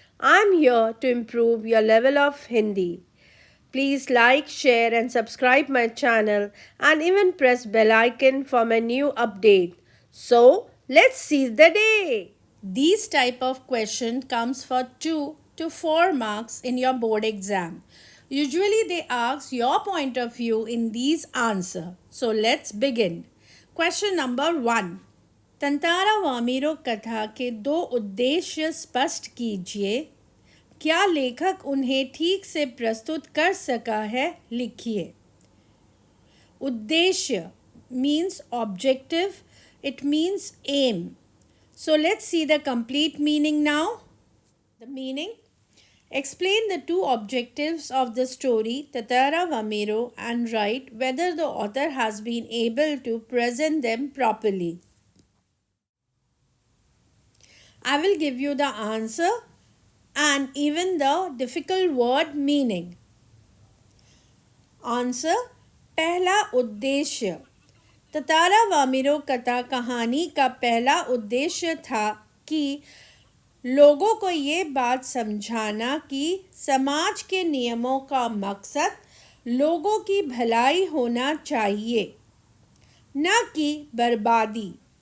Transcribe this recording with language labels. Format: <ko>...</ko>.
<en>I am here to improve your level of Hindi. Please like, share and subscribe my channel and even press bell icon for my new update. So, let's seize the day. These type of question comes for 2 to 4 marks in your board exam. Usually they ask your point of view in these answer. So let's begin. Question number 1.</en> <hi>Tantara Vamiro कथा के दो उद्देश्य स्पष्ट कीजिए. क्या लेखक उन्हें ठीक से प्रस्तुत कर सका है? लिखिए.</hi> <en>उद्देश्य means objective, it means aim. So let's see the complete meaning now. The meaning: explain the two objectives of the story Tatara Vamiro and write whether the author has been able to present them properly. I will give you the answer and even the difficult word meaning.</en> <hi>Answer: पहला उद्देश्य. ततारा वामिरो कथा कहानी का पहला उद्देश्य था कि लोगों को ये बात समझाना कि समाज के नियमों का मकसद लोगों की भलाई होना चाहिए, न कि बर्बादी.</hi>